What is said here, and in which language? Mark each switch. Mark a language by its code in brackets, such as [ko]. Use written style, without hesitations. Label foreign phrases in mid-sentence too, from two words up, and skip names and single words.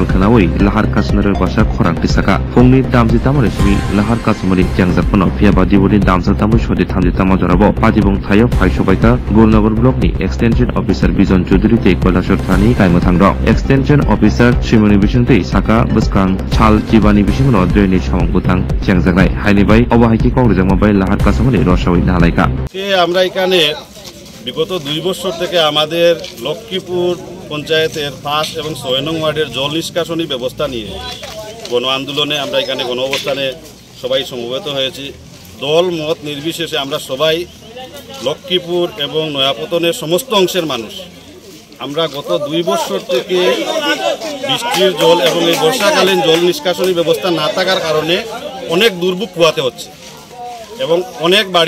[trp] khanawi lahar kasumare basa khorang tisaka fungni damji tamare simi lahar kasumari jangjakpono phiaba diboni damsa tamu shodi thamji tama jorabo patibong thayo phaisobaika Gurnagar block ni [en] extension officer [trp] Bijon Chaudhary te Koilashor thani kaimo thangro [en] extension officer [trp] Shimoni Bisingte saka buskang chal jibani bisingno drainage samang butang jangjaknai haini bai obahaiki kongrijangma bai lahar kasumari rosawai nalaika [bn] আমরা এখানে বিগত 2 বছর থেকে আমাদের লক্ষ্মীপুর পঞ্চায়েতের 5 এবং 6 নং ওয়ার্ডের জল নিষ্কাশনী ব্যবস্থা নিয়ে গণ আন্দোলনে আমরা এখানে গণ অবস্থানে সবাই সমবেত হয়েছি দল মত নির্বিশেষে আমরা সবাই লক্ষ্মীপুর এবং নয়াপতনের সমস্ত অংশের মানুষ আমরা গত 2 বছর থেকে বৃষ্টির জল এবং এই বর্ষাকালীন জল নিষ্কাশনী ব্যবস্থা না থাকার কারণে অনেক দুর্ভোগ পোহাতে হচ্ছে এবং অনেক বাড়ি